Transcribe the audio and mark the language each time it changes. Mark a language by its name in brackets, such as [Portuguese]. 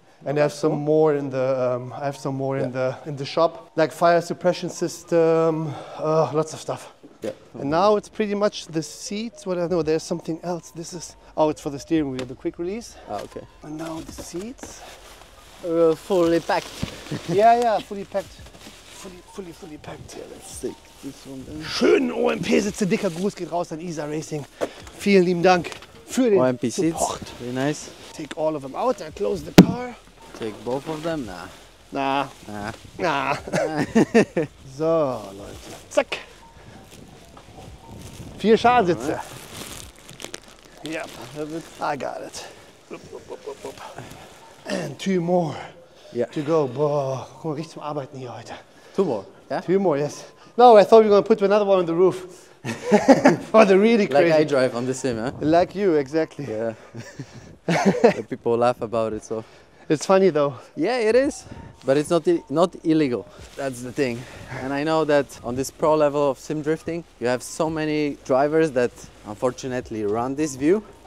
[English] And I have some more in the in the shop, like fire suppression system, lots of stuff. Yeah. And now it's pretty much the seats. What I know, there's something else. This is it's for the steering wheel, the quick release. Okay. And now the seats. Fully packed. Yeah, fully packed. Fully packed. Yeah, let's take this one then. [German] Schönen OMP-Sitze, dicker Gruß geht raus an ISA Racing. Vielen lieben Dank für den [English] OMP seats, [German] Support. [English] very nice. Take all of them out and close the car. Take both of them? Nah. [German] So, Leute. Zack. [English] 4 Schadensitze. Yep, I got it. And 2 more to go. [German] Boah, guck mal, richtig zum Arbeiten hier heute. [English] 2 more, yeah? 2 more, yes. No, I thought we were going to put another one on the roof. For the really crazy. Like I drive on the sim, huh? Like you, exactly. Yeah. The people laugh about it, so. It's funny though. Yeah, it is, but it's not illegal. That's the thing. And I know that on this pro level of sim drifting, you have so many drivers that unfortunately run this view.